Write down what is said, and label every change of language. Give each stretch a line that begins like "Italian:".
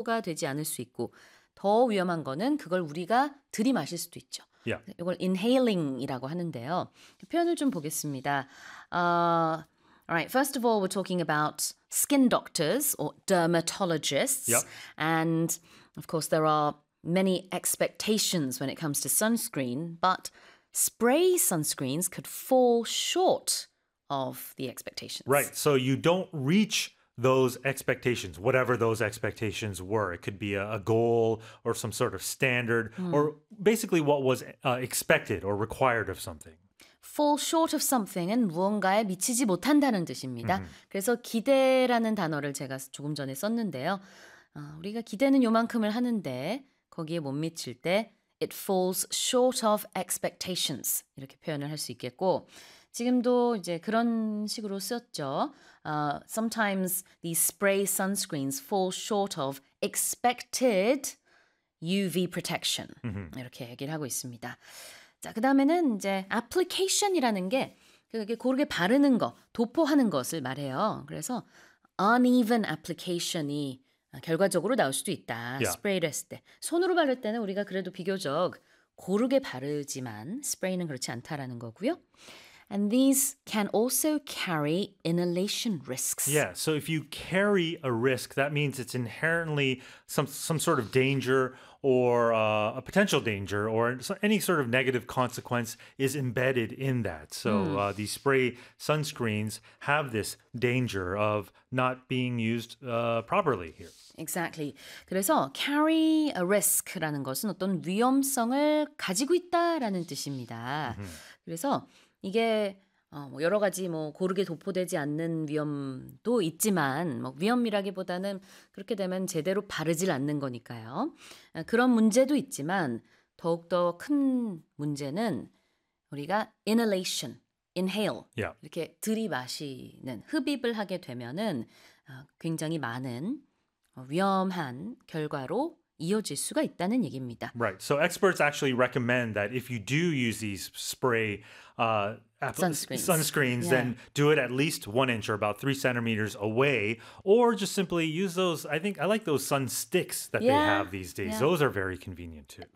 Korean: 보호가 되지 않을 수 있고 더 위험한 거는 그걸 우리가 들이마실 수도 있죠. 이걸 inhaling이라고 하는데요. 표현을 좀 보겠습니다.
English: Alright, first of all, we're talking about skin doctors or dermatologists. And of course, there are many expectations when it comes to sunscreen, but spray sunscreens could fall short of the expectations. Right, so you don't reach those expectations, whatever those expectations were. It could be a goal or some sort of standard, or basically what was expected or required of something. Fall short of something
Korean: 은 무언가에 미치지 못한다는 뜻입니다. 그래서 기대라는 단어를 제가 조금 전에 썼는데요. 우리가 기대는 요만큼을 하는데 거기에 못 미칠 때
English: it falls short of expectations
Korean: 이렇게 표현을 할수 있겠고 지금도 이제 그런 식으로 쓰였죠.
English: Sometimes these spray sunscreens fall short of expected UV protection
Korean: 이렇게 얘기를 하고 있습니다. 자, 그다음에는 이제 application이라는 게 그게 고르게 바르는 거, 도포하는 것을 말해요. 그래서 uneven application이 결과적으로 나올 수도 있다. 스프레이를 했을 때. 손으로 바를 때는 우리가 그래도 비교적 고르게 바르지만 스프레이는 그렇지 않다라는 거고요.
English: And these can also carry inhalation risks. Yeah, so if you carry a risk, that means it's inherently some sort of danger or a potential danger or any sort of negative consequence is embedded in that. So these spray sunscreens have this danger of not being used properly here.
Korean: Exactly. 그래서
English: carry a risk
Korean: 라는 것은 어떤 위험성을 가지고 있다라는 뜻입니다. 그래서 이게 여러 가지 뭐 고르게 도포되지 않는 위험도 있지만 뭐 위험이라기보다는 그렇게 되면 제대로 바르질 않는 거니까요. 그런 문제도 있지만 더욱더 큰 문제는 우리가 inhalation, inhale
English: yeah.
Korean: 이렇게 들이마시는 흡입을 하게 되면은 굉장히 많은 위험한 결과로 이어질 수가 있다는 얘기입니다.
English: Right. So experts actually recommend that if you do use these spray sunscreens, then do it at least 1 inch or about 3 centimeters away, or just simply use those. I think I like those sun sticks that they have these days. Yeah. Those are very convenient too.